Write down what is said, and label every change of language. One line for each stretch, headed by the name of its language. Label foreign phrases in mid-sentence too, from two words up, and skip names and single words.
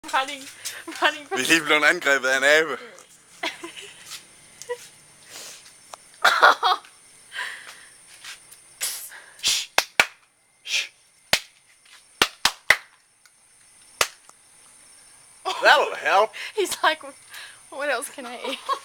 English: running.
Danish: Vi er lige blevet angrebet af en abe.
English: That'll help. He's like, what else can I eat?